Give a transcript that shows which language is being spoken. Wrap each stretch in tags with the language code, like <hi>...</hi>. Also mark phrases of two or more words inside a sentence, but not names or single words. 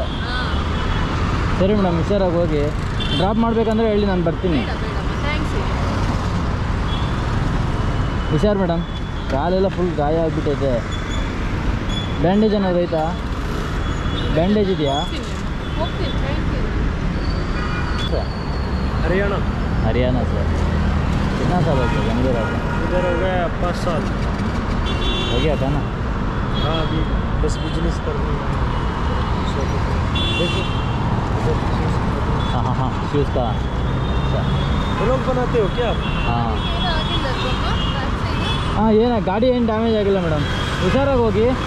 <kn>ಸರಿ ಮೇಡಮ್, ಹುಷಾರಾಗಿ ಹೋಗಿ. ಡ್ರಾಪ್ ಮಾಡಬೇಕಂದ್ರೆ ಹೇಳಿ, ನಾನು ಬರ್ತೀನಿ. ಹುಷಾರು ಮೇಡಮ್, ಕಾಲೆಲ್ಲ ಫುಲ್ ಗಾಯ ಆಗಿಬಿಟ್ಟೈತೆ. ಬ್ಯಾಂಡೇಜ್ ಏನಾದ್ರು ಐತಾ? ಬ್ಯಾಂಡೇಜ್ ಇದೆಯಾ?</kn> <hi>हरियाणा से। कितना साल हो गया बेंगलोर आते? इधर हो गया 5 साल हो गया था ना? हाँ, अभी बस बिजनेस कर रहे हैं। हाँ हाँ हाँ, शूज़ का। वो लोग बनाते हो क्या? हाँ हाँ, ये ना गाड़ी</hi> <kn>ಏನು ಡ್ಯಾಮೇಜ್ ಆಗಿಲ್ಲ ಮೇಡಮ್, ಹುಷಾರಾಗಿ ಹೋಗಿ.</kn>